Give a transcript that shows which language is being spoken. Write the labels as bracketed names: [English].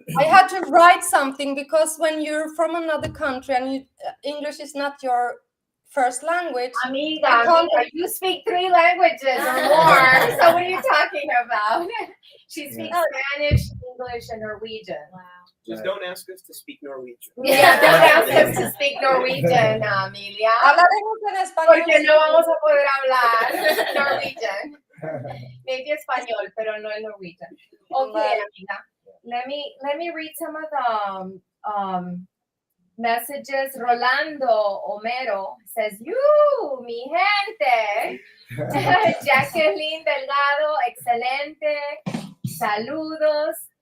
[English] I had to write something because when you're from another country and English is not your first language, Amiga, you speak 3 languages or more. So what are you talking about? She speaks Spanish, English, and Norwegian. Wow. Just don't ask us to speak Norwegian. Yeah, don't ask us to speak Norwegian, Amelia. [Spanish] hablaremos en español. Porque no vamos a poder hablar Norwegian. Maybe español, pero no en Norwegian. [English] Okay, amiga. Let me read some of the messages. Rolando Homero says, "You, [Spanish] mi gente." Jacqueline Delgado, excelente. Saludos.